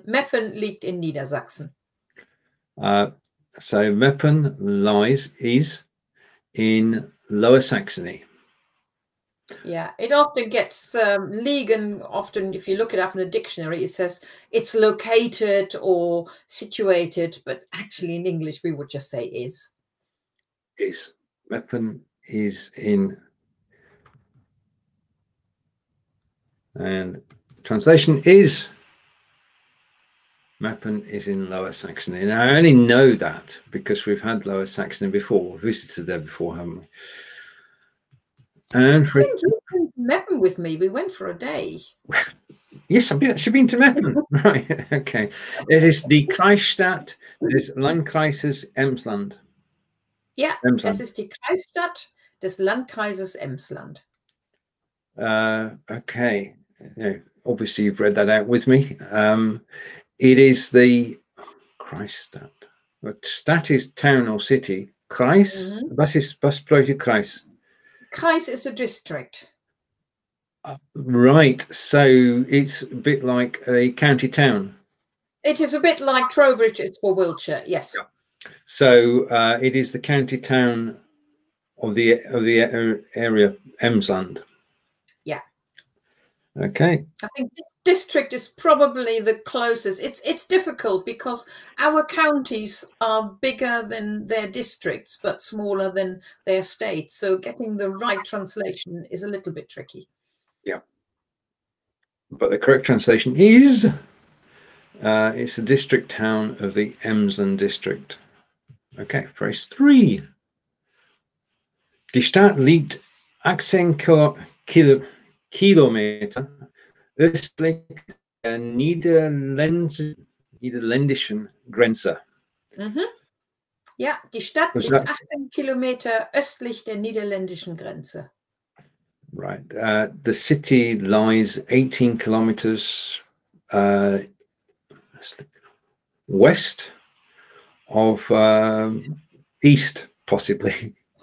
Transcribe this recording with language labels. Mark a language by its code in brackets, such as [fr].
[de] Meppen liegt in Niedersachsen. [en] So Meppen is in Lower Saxony. Yeah, it often gets liegen. Often, if you look it up in a dictionary, it says it's located or situated, but actually in English we would just say is. Is. Meppen is in. And translation is. Meppen is in Lower Saxony. Now, I only know that because we've had Lower Saxony before, visited there before, haven't we? And I think you went to Meppen with me. We went for a day. Yes, I've actually been to Meppen. Right, okay. It is the Kreisstadt, [de] des Landkreises Emsland. Yeah, es ist die Kreisstadt des Landkreises Emsland. [en] Okay. Obviously, you've read that out with me. It is the Kreisstadt. But Stadt is town or city. [de] Kreis? Was bedeutet Kreis? [en] Kreis is a district. Right. So it's a bit like a county town. It is a bit like Trowbridge is for Wiltshire. Yes. Yeah. So it is the county town of the area Emsland. Yeah. Okay. I think this district is probably the closest. It's difficult because our counties are bigger than their districts, but smaller than their states. So getting the right translation is a little bit tricky. Yeah. But the correct translation is it's the district town of the Emsland district. Okay, phrase 3. [de] Die Stadt liegt 18 Kilometer östlich der niederländischen Grenze. Ja, die Stadt [en] Was [de] liegt [en] that? [de] 18 Kilometer östlich der niederländischen Grenze. [en] Right. The city lies 18 kilometers west of east, possibly.